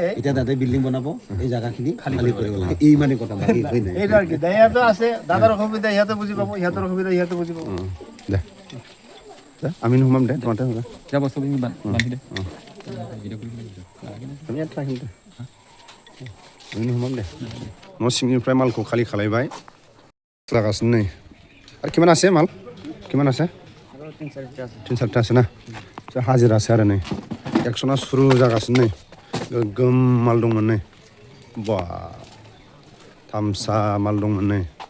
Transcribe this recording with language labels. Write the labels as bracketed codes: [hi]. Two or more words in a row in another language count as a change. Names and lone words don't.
[as] এতিয়া দাদাই বিল্ডিং বনাব এই জাগাখিনি খালী কৰিব লাগে এই মানে কথা বাকী একোৱেই নাই এইটো আৰু কি ইহঁতো আছে দাদাৰ অসুবিধা ইহঁতে বুজি পাব ইহঁতৰ অসুবিধা ইহঁতে বুজি পাব দে আমি নোসোমাম দে তোমাতে হ'ব যাব বস্তু বান্ধি দে আমি ইয়াত ৰাখিম দে আমি নোসোমাম দে [brx] न' सिंनिफ्राय मालखौ खालि खालायबाय जागासिनो नै आरो [as] কিমান আছে [brx] माल [as] কিমান আছে 3-4টা আছে [brx] ना हाजिरासो आरो नै एक्सना सुरु जागासिनो नै गोगोम माल दंमोन नै बा थामसा माल दंमोन नै